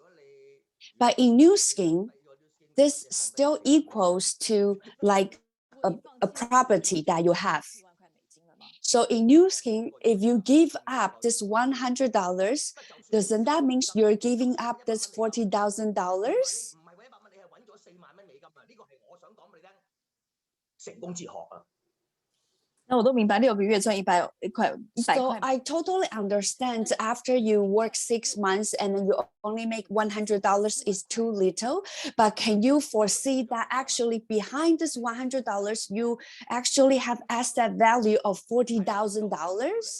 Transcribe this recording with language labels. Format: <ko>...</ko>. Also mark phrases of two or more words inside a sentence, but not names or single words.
<en>But in Nu Skin, this still equals to like a property that you have. So in Nu Skin, if you give up this $100, doesn't that mean you're giving up this $40,000?</en> <zh>成功哲學啊！那我都明白6個月賺100塊。</zh> <en>So I totally understand after you work 6 months and then you only make $100 is too little. But can you foresee that actually behind this $100, you actually have asset value of $40,000?</en>